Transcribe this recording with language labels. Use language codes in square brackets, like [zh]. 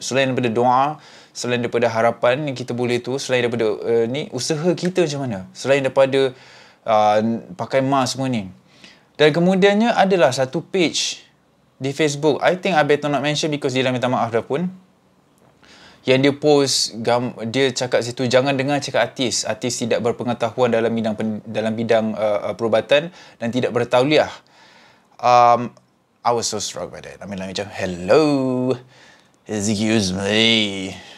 [ms] Selain daripada doa, selain daripada harapan yang kita boleh tu, selain daripada usaha kita macam mana? Selain daripada pakai mask semua ni. Dan kemudiannya adalah satu page di Facebook. [en] I think I better not mention because [ms] dia dah minta maaf dah pun. Yang dia post, dia cakap situ, jangan dengar cakap artis. Artis tidak berpengetahuan dalam bidang perubatan dan tidak bertauliah. [en] I was so struck by that. I mean like macam, hello, excuse me.